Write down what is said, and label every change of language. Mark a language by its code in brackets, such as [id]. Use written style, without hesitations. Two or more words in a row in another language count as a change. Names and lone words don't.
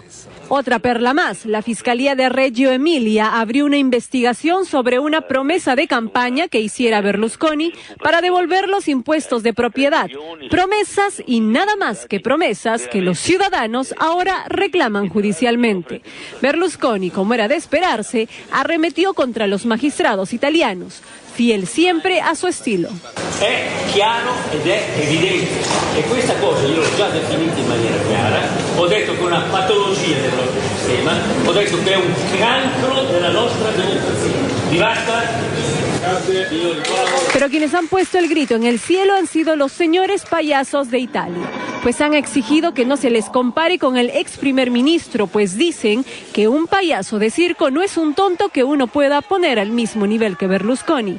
[es] Otra perla más, la Fiscalía de Reggio Emilia abrió una investigación sobre una promesa de campaña que hiciera Berlusconi para devolver los impuestos de propiedad. Promesas y nada más que promesas que los ciudadanos ahora reclaman judicialmente. Berlusconi, como era de esperarse, arremetió contra los magistrados italianos, fiel siempre a su estilo. [it] È chiaro ed è evidente, e questa cosa io l'ho già definita in maniera chiara, ho detto che è una patologia del nostro sistema, ho detto che è un cancro della nostra democrazia. Basta. [es] Pero quienes han puesto el grito en el cielo han sido los señores payasos de Italia, pues han exigido que no se les compare con el ex primer ministro, pues dicen que un payaso de circo no es un tonto que uno pueda poner al mismo nivel que Berlusconi.